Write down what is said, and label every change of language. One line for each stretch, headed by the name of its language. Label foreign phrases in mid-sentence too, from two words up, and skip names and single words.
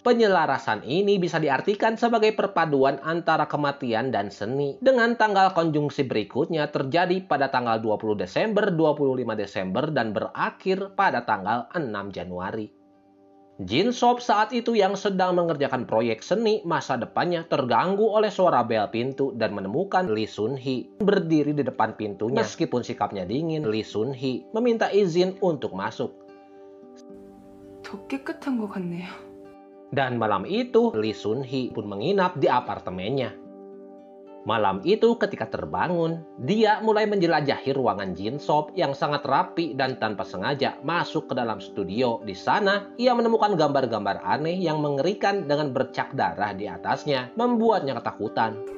Indonesian: Penyelarasan ini bisa diartikan sebagai perpaduan antara kematian dan seni, dengan tanggal konjungsi berikutnya terjadi pada tanggal 20 Desember, 25 Desember, dan berakhir pada tanggal 6 Januari. Jin Sob saat itu yang sedang mengerjakan proyek seni masa depannya terganggu oleh suara bel pintu dan menemukan Lee Sun Hee berdiri di depan pintunya. Meskipun sikapnya dingin, Lee Sun Hee meminta izin untuk masuk.
Korean: 더 깨끗한 것 같네요.
Indonesian: Dan malam itu, Lee Sun Hee pun menginap di apartemennya. Malam itu ketika terbangun, dia mulai menjelajahi ruangan Jin Sob yang sangat rapi dan tanpa sengaja masuk ke dalam studio. Di sana, ia menemukan gambar-gambar aneh yang mengerikan dengan bercak darah di atasnya, membuatnya ketakutan.